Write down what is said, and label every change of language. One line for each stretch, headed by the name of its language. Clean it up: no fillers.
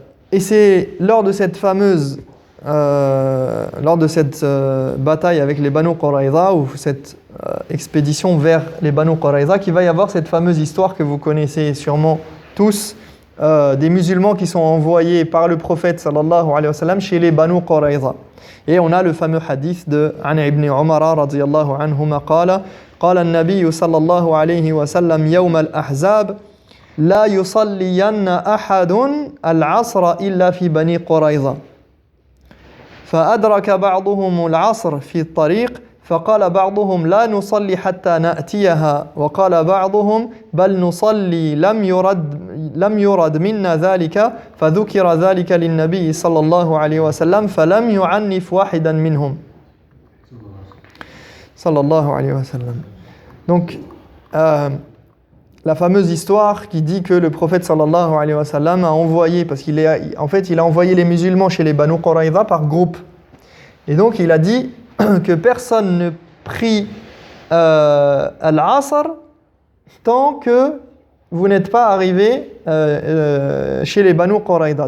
French: Et c'est lors de cette bataille avec les Banu Qurayza, ou cette expédition vers les Banu Qurayza, qu'il va y avoir cette fameuse histoire que vous connaissez sûrement tous, des musulmans qui sont envoyés par le prophète
Arabic: sallallahu alayhi wa sallam
French: chez les Banu Qurayza. Et on a le fameux hadith de
Arabic: Ana ibn Umar radiyallahu anhuma qala an-nabiy sallallahu alayhi wa sallam yawm al-ahzab la yusalliyanna ahadun al-'asr illa fi bani Qurayza فأدرك بعضهم العصر في الطريق فقال بعضهم لا نصلي حتى نأتيها وقال بعضهم بل نصلي لم يرد منا ذلك فذكر ذلك للنبي صلى الله عليه وسلم فلم يعنف واحدا منهم صلى الله عليه وسلم.
French: Donc, la fameuse histoire qui dit que le prophète
Arabic: sallallahu alayhi wa sallam
French: a envoyé, parce qu'il en fait, il a envoyé les musulmans chez les Banu Quraïza par groupe. Et donc, il a dit que personne ne prie al-Asr tant que vous n'êtes pas arrivé chez les Banu Quraïza.